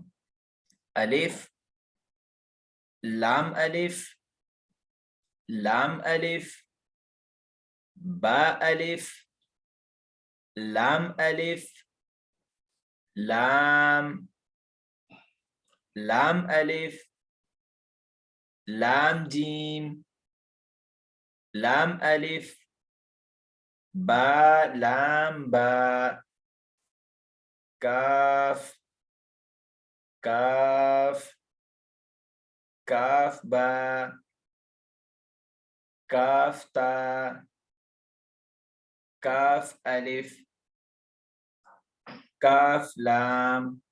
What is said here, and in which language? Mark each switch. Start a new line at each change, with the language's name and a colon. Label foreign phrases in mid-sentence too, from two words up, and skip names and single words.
Urdu: الف، لام الف، لام الف، با الف، لام الف، لام، لام الف، لام جیم، لام الف، با لام با، کاف، کاف، کاف با، کاف تا، کاف الف، کاف لام،